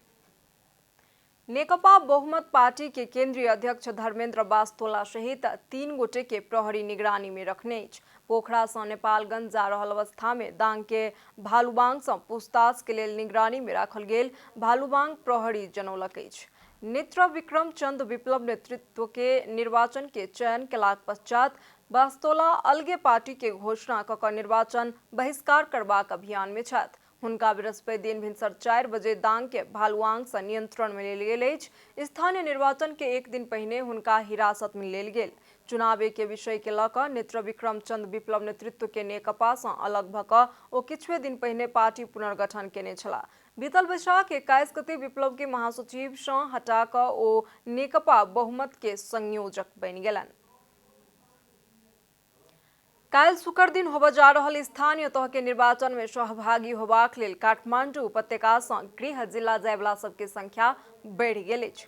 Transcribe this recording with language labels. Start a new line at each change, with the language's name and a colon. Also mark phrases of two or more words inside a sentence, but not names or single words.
Maithili: नेकपा बहुमत पार्टी के केंद्रीय अध्यक्ष धर्मेंद्र बास्तोला सहित 3 गोटे के प्रहरी निगरानी में रखने अछि। पोखरा से नेपालगंज जा रहल अवस्था में दांग के भालुबांग से पूछताछ के लेल निगरानी में राखल गेल भालुबांग प्रहरी जनौलक अछि। नेत्र विक्रम चंद विप्लव नेतृत्व के निर्वाचन के चयन केलाक पश्चात बास्तोला अलगे पार्टी के घोषणा कऽ कऽ निर्वाचन बहिष्कार करबाक अभियान में छथि। हुनका बृहस्पति दिन भिनसर 4 बजे दांग के भालुआंग से नियंत्रण में लेल गेल अछि। स्थानीय निर्वाचन के एक दिन पहिने हुनका हिरासत में लेल गेल। चुनाव के विषय के लऽ कऽ नेत्र विक्रम चंद विप्लव नेतृत्व के नेकपा से अलग भऽ कऽ ओ किछुए दिन पहिने पार्टी पुनर्गठन केने छलाह। बीतल बैशाख 21 गते विप्लव के महासचिव से हटा कऽ ओ नेकपा बहुमत के संयोजक बनि गेलनि। काल्हि शुक्र दिन होबय जा रहल स्थानीय तह के निर्वाचन में सहभागी होबाक लेल काठमांडू उपत्यका से गृह जिला जायवला सबके संख्या बढ़ि गेल अछि।